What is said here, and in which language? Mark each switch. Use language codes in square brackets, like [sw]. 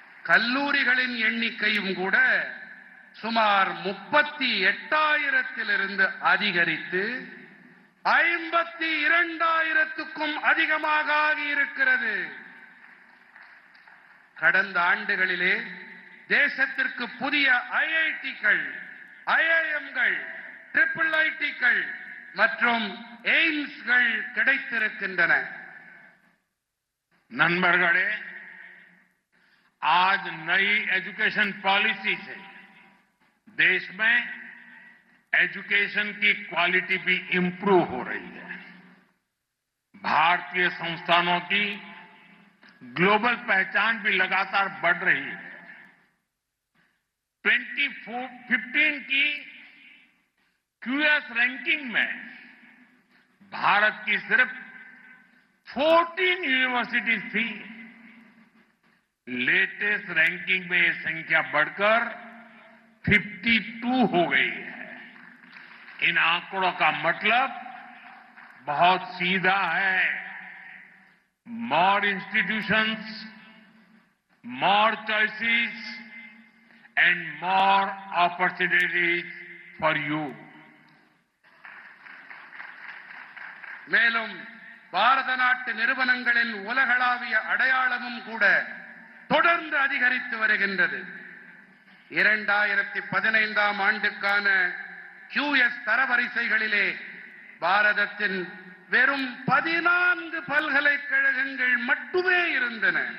[ta] கல்லூரிகளின் எண்ணிக்கையும் கூட சுமார் 38,000த்திலிருந்து அதிகரித்து 52,000த்துக்கும் அதிகமாக ஆகியிருக்கிறது. கடந்த ஆண்டுகளிலே தேசத்திற்கு புதிய ஐஐடிக்கள், ஐஐஎம்கள், ட்ரிபிள் ஐடிக்கள் மற்றும் எய்ம்ஸ்கள் கிடைத்திருக்கின்றன. நண்பர்களே, [hi] आज नई एजुकेशन पॉलिसी से देश में एजुकेशन की क्वालिटी भी इम्प्रूव हो रही है। भारतीय संस्थानों की ग्लोबल पहचान भी लगातार बढ़ रही है। 2015 की क्यूएस रैंकिंग में भारत की सिर्फ 14 यूनिवर्सिटीज थी, लेटेस्ट रैंकिंग में यह संख्या बढ़कर 52 हो गई है। इन आंकड़ों का मतलब बहुत सीधा है, [en] More institutions, more choices and more opportunities for you. [ta] மேலும் பாரத நாட்டு நிறுவனங்களின் உலகளாவிய அடையாளமும் கூட தொடர்ந்து அதிகரித்து வருகின்றது. 2015 ஆண்டுக்கான கியூஎஸ் தரவரிசைகளிலே பாரதத்தின் வெறும் 14 பல்கலைக்கழகங்கள் மட்டுமே இருந்தன.